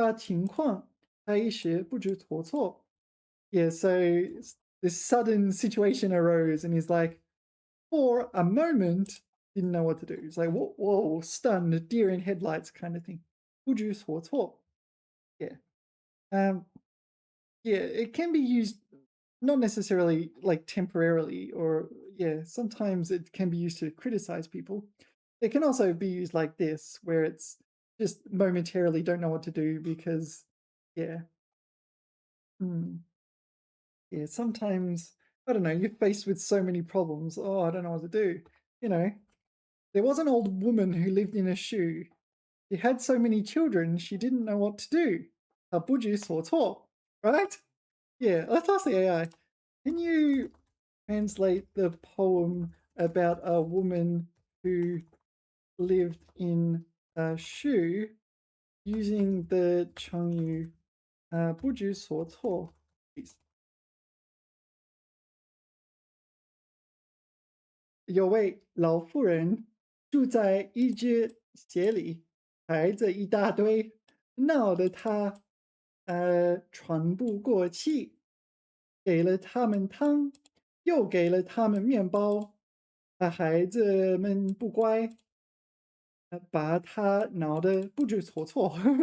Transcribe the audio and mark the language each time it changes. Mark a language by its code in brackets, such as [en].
[zh] 面对突发情况，他一时不知所措. [en] Yeah, so this sudden situation arose, and he's like, for a moment, didn't know what to do. It's like, whoa, whoa, stunned, deer in headlights kind of thing. [zh] 不知所措.Yeah. [en] Um, yeah, it can be used not necessarily like temporarily, or yeah, sometimes it can be used to criticize people. It can also be used like this, where it's just momentarily don't know what to do because, yeah, mm, yeah, sometimes, I don't know, you're faced with so many problems. Oh, I don't know what to do. You know, there was an old woman who lived in a shoe. She had so many children, she didn't know what to do. [zh] 她不知所措, [en] right? Yeah, let's ask the AI. Can you translate the poem about a woman who lived in a shoe using the Chengyu 不知所措, please? [zh] 有位老妇人住在一只鞋里，孩子一大堆，闹得她喘不过气。给了他们汤，又给了他们面包，孩子们不乖，把他挠得不知所措。